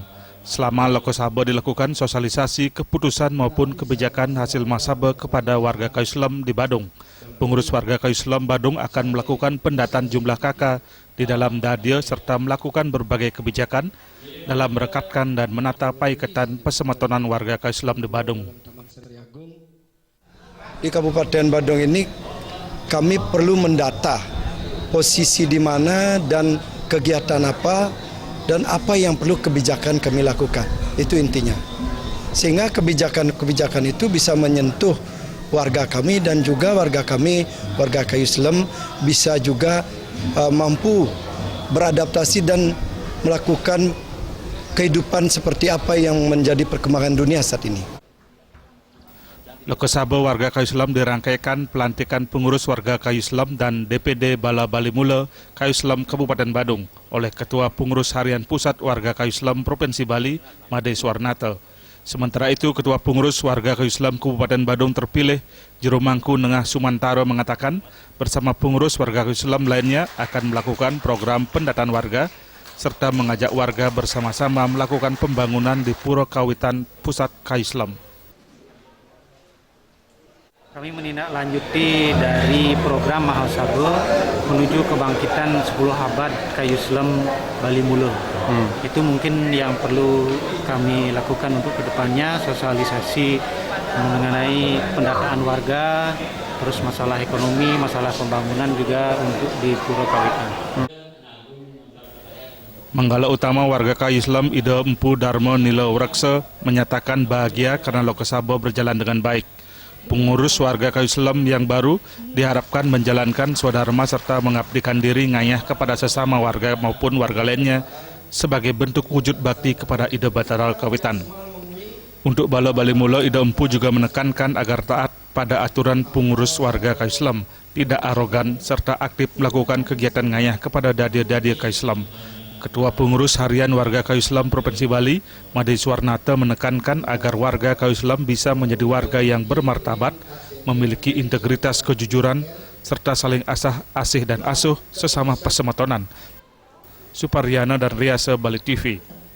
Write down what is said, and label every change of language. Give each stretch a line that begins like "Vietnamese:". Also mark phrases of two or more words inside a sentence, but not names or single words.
Indonesian: Selama Lokesabe dilakukan sosialisasi keputusan maupun kebijakan hasil muhasabah kepada warga Kayu Selam di Badung. Pengurus warga Kayu Selam Badung akan melakukan pendataan jumlah KK di dalam dadio serta melakukan berbagai kebijakan dalam merekatkan dan menata
Balinese: paiketan pesemetonan
Indonesian: warga Kayu Selam di Badung. Di Kabupaten Badung ini kami perlu mendata posisi di mana dan kegiatan apa dan apa yang perlu kebijakan kami lakukan. Itu intinya. Sehingga kebijakan-kebijakan itu bisa menyentuh warga kami dan juga warga kami, warga Kayu Selam bisa juga mampu beradaptasi dan melakukan kehidupan seperti apa yang menjadi perkembangan dunia saat ini. Lokesabe warga Kayu Selam dirangkaikan pelantikan pengurus warga Kayu Selam dan DPD Bala Balimule Kayu Selam Kabupaten Badung oleh Ketua Pengurus Harian Pusat Warga Kayu Selam Provinsi Bali, Made Swarnata. Sementara itu, Ketua Pengurus Warga Kayu Selam Kabupaten Badung terpilih, Jero Mangku Nengah Sumantaro mengatakan bersama pengurus warga Kayu Selam lainnya akan melakukan program pendataan warga serta mengajak warga bersama-sama melakukan pembangunan di Puro Kawitan Pusat Kayu Selam. Kami menindaklanjuti dari program muhasabah menuju kebangkitan 10 abad Kayu Selam Balimule. Itu mungkin yang perlu kami lakukan untuk kedepannya, sosialisasi mengenai pendataan warga, terus masalah ekonomi, masalah pembangunan juga untuk di Puro Kawitan. Manggala utama warga Kayu Selam Ida Empu Darmo Nilo Wrekse menyatakan bahagia karena Lokesabe berjalan dengan baik. Pengurus warga Kayu Selam yang baru diharapkan menjalankan swadharma serta mengabdikan diri ngayah kepada sesama warga maupun warga lainnya sebagai bentuk wujud bakti kepada Ida Bataral Kawitan. Untuk Bala Balimule, Ida Empu juga menekankan agar taat pada aturan pengurus warga Kayu Selam, tidak arogan serta aktif melakukan kegiatan ngayah kepada dadia-dadia Kayu Selam. Ketua Pengurus Harian Warga Kayu Selam Provinsi Bali, Made Swarnata menekankan agar warga Kayu Selam bisa menjadi warga yang bermartabat, memiliki integritas kejujuran, serta saling asih dan asuh sesama pesemetonan. Suparyana dan Riasa, Bali TV.